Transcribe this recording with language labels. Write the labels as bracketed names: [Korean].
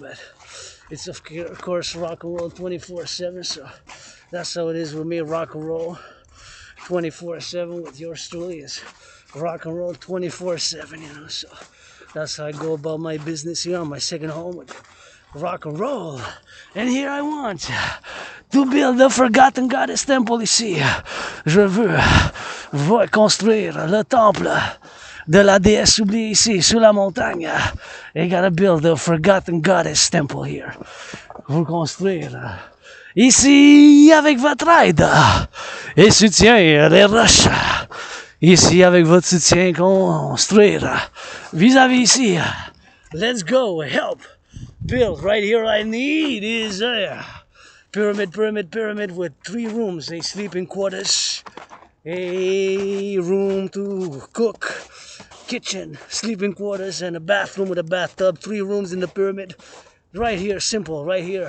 [English] But it's of course rock and roll 24/7, so that's how it is with me. Rock and roll 24/7 with yours truly is rock and roll 24/7, you know. So that's how I go about my business here on my second home with rock and roll. And here I want to build a forgotten goddess temple ici. [French] Je veux construire le temple de la déesse oubliée ici, sous la montagne. [English] I gotta build a forgotten goddess temple here. [French] Vous construire ici avec votre aide et soutien des roches. Ici avec votre soutien construire vis-à-vis ici. [English] Let's go, help. Build right here. I need is a pyramid with 3 rooms, a sleeping quarters, a room to cook, kitchen, sleeping quarters, and a bathroom with a bathtub. 3 rooms in the pyramid. Right here, simple, right here.